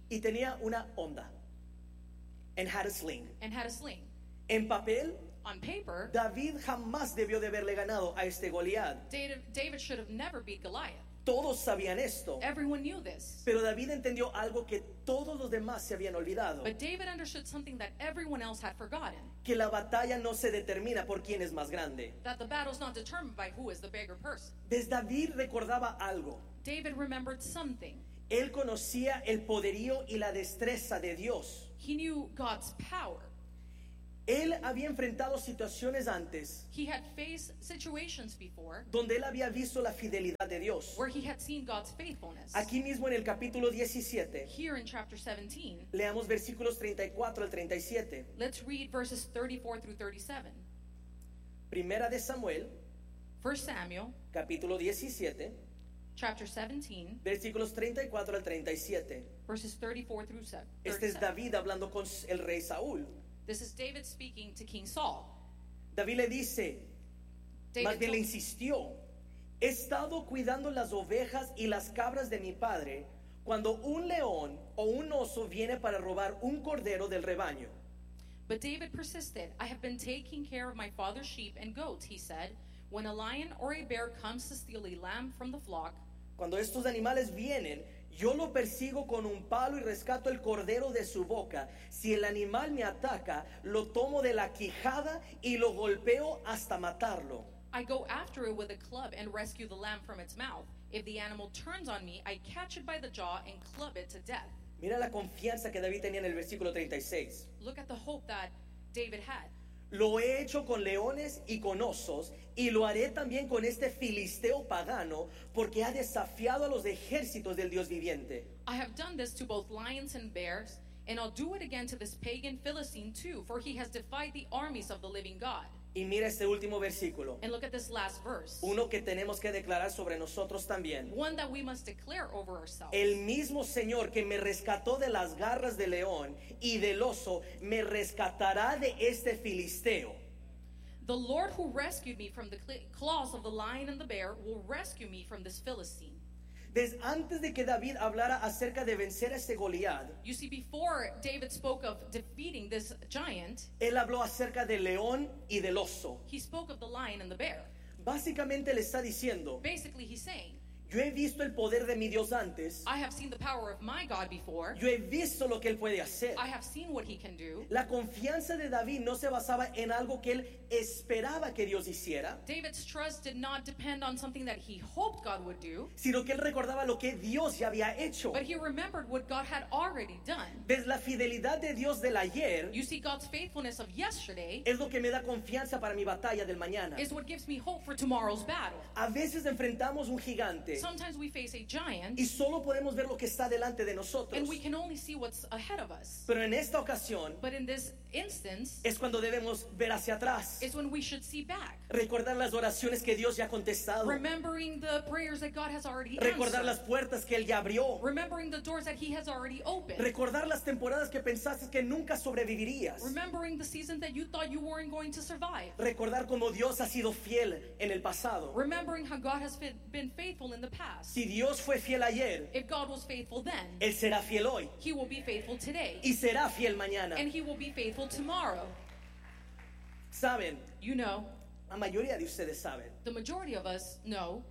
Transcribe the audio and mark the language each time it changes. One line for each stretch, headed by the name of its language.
Spanish: y tenía una onda,
English: and had a sling, and had a sling.
Spanish: En papel,
English: on paper,
Spanish: David jamás debió de haberle ganado a este Goliat.
English: David should have never beat Goliath.
Spanish: Todos sabían esto.
English: Everyone knew this.
Spanish: Pero David entendió algo que todos los demás se habían olvidado.
English: But David understood something that everyone else had forgotten.
Spanish: Que la batalla no se determina por quién es más grande.
English: That the battle's not determined by who is the bigger person.
Spanish: Desde David recordaba algo.
English: David remembered something.
Spanish: Él conocía el poderío y la destreza de Dios.
English: He knew God's power.
Spanish: Él había enfrentado situaciones antes.
English: He had faced situations before.
Spanish: Donde él había visto la fidelidad de Dios.
English: Where he had seen God's faithfulness.
Spanish: Aquí mismo en el capítulo 17.
English: Here in chapter 17.
Spanish: Leamos versículos 34 al 37.
English: Let's read verses 34 through 37.
Spanish: Primera de Samuel.
English: First Samuel.
Spanish: Capítulo 17.
English: Chapter 17.
Spanish: Versículos 34 al 37.
English: Verses 34 through 37.
Spanish: Este es David hablando con el rey Saúl.
English: This is David speaking to King Saul.
Spanish: David le dice,
English: David
Spanish: más bien le insistió, he estado cuidando las ovejas y las cabras de mi padre cuando un león o un oso viene para robar un cordero del rebaño.
English: But David persisted, I have been taking care of my father's sheep and goats, he said, when a lion or a bear comes to steal a lamb from the flock.
Spanish: Cuando estos animales vienen, yo lo persigo con un palo y rescato el cordero de su boca. Si el animal me ataca, lo tomo de la quijada y lo golpeo hasta matarlo.
English: I go after it with a club and rescue the lamb from its mouth. If the animal turns on me, I catch it by the jaw and club it to death.
Spanish: Mira la confianza que David tenía en el versículo 36.
English: Look at the hope that David had.
Spanish: Lo he hecho con leones y con osos, y lo haré también con este filisteo pagano, porque ha desafiado a los ejércitos del Dios viviente.
English: I have done this to both lions and bears, and I'll do it again to this pagan Philistine too, for he has defied the armies of the living God.
Spanish: Y mira este último versículo.
English: And look at this last verse.
Spanish: Uno que tenemos que declarar sobre nosotros también.
English: One that we must declare over ourselves.
Spanish: El mismo Señor que me rescató de las garras del león y del oso, me rescatará de este filisteo.
English: The Lord who rescued me from the claws of the lion and the bear will rescue me from this Philistine.
Spanish: Desde antes de que David hablara acerca de vencer a este Goliat,
English: you see, before David spoke of defeating this giant,
Spanish: él habló acerca del león y del oso.
English: He spoke of the lion and the bear.
Spanish: Básicamente le está diciendo,
English: basically he's saying,
Spanish: yo he visto el poder de mi Dios antes.
English: I have seen the power of my God before.
Spanish: Yo he visto lo que él puede hacer.
English: I have seen what he can do.
Spanish: La confianza de David no se basaba en algo que él esperaba que Dios hiciera.
English: David's trust did not depend on something that he hoped God would do.
Spanish: Sino que él recordaba lo que Dios ya había hecho.
English: But he remembered what God had already done.
Spanish: Ves la fidelidad de Dios del ayer.
English: You see God's faithfulness of yesterday.
Spanish: Es lo que me da confianza para mi batalla del mañana.
English: Is what gives me hope for tomorrow's battle.
Spanish: A veces enfrentamos un gigante.
English: Sometimes we face a giant,
Spanish: y solo podemos ver lo que está delante de nosotros,
English: and we can only see what's ahead of us.
Spanish: Pero en esta ocasión,
English: but in this instance,
Spanish: es cuando debemos ver hacia atrás,
English: is when we should see back.
Spanish: Recordar las oraciones que Dios ya ha contestado,
English: remembering the prayers that God has already
Spanish: recordar Recordar las puertas que Él ya abrió,
English: remembering the doors that He has already opened.
Spanish: Recordar las temporadas que pensaste que nunca sobrevivirías,
English: remembering the seasons that you thought you weren't going to survive.
Spanish: Recordar cómo Dios ha sido fiel en el pasado,
English: remembering how God has been faithful in the past.
Spanish: Si Dios fue fiel ayer,
English: if God was faithful then,
Spanish: Él será fiel hoy.
English: He will be faithful today.
Spanish: Y será fiel mañana.
English: And He will be faithful tomorrow.
Spanish: Saben,
English: you know,
Spanish: la mayoría de ustedes saben,
English: the majority of us know,